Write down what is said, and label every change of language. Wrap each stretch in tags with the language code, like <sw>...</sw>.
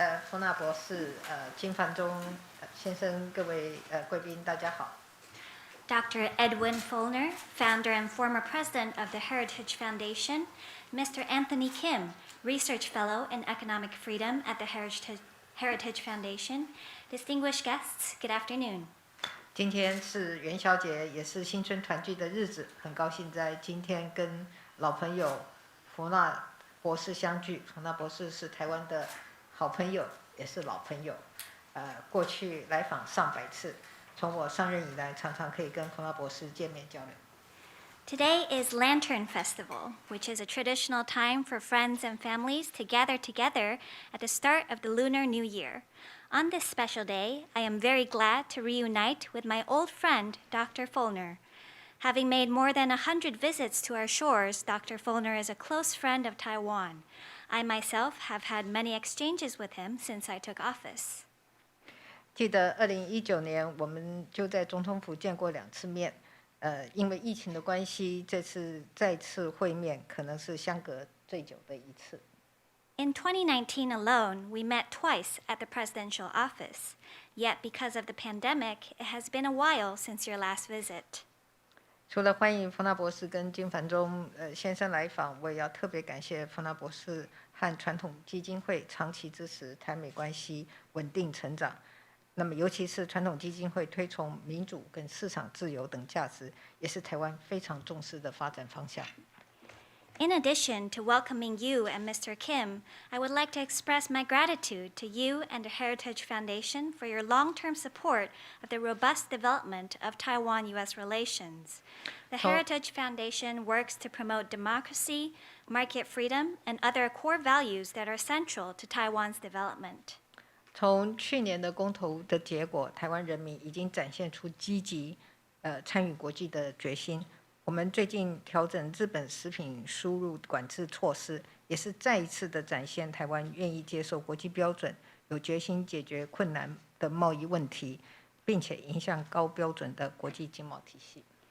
<zh>佛訥博士，金繁中先生，各位贵宾，大家好。</zh> <en>Dr. Edwin Feulner, founder and former president of the Heritage Foundation, Mr. Anthony Kim, research fellow in economic freedom at the Heritage Foundation, distinguished guests, good afternoon.</en> <zh>今天是元宵节，也是新春团聚的日子，很高兴在今天跟老朋友佛訥博士相聚。佛訥博士是台湾的好朋友，也是老朋友，过去来访上百次。从我上任以来，常常可以跟佛訥博士见面交流。</zh> <en>Today is Lantern Festival, which is a traditional time for friends and families to gather together at the start of the Lunar New Year. On this special day, I am very glad to reunite with my old friend, Dr. Feulner. Having made more than 100 visits to our shores, Dr. Feulner is a close friend of Taiwan. I myself have had many exchanges with him since I took office.</en> <zh>记得2019年，我们就在总统府见过2次面。因为疫情的关系，这次再次会面可能是相隔最久的一次。</zh> <en>In 2019 alone, we met twice at the presidential office. Yet, because of the pandemic, it has been a while since your last visit.</en> <zh>除了欢迎佛訥博士跟金繁中先生来访，我也要特别感谢佛訥博士和传统基金会长期支持台美关系稳定成长。那么，尤其是传统基金会推崇民主跟市场自由等价值，也是台湾非常重视的发展方向。</zh> <en>In addition to welcoming you and Mr. Kim, I would like to express my gratitude to you and the Heritage Foundation for your long-term support of the robust development of Taiwan-U.S. relations. The Heritage Foundation works to promote democracy, market freedom, and other core values that are central to Taiwan's development.</en> <zh>从去年的公投的结果，台湾人民已经展现出积极参与国际的决心。我们最近调整日本食品输入管制措施，也是再一次的展现台湾愿意接受国际标准，有决心解决困难的贸易问题，并且迎向高标准的国际经贸体系。</zh>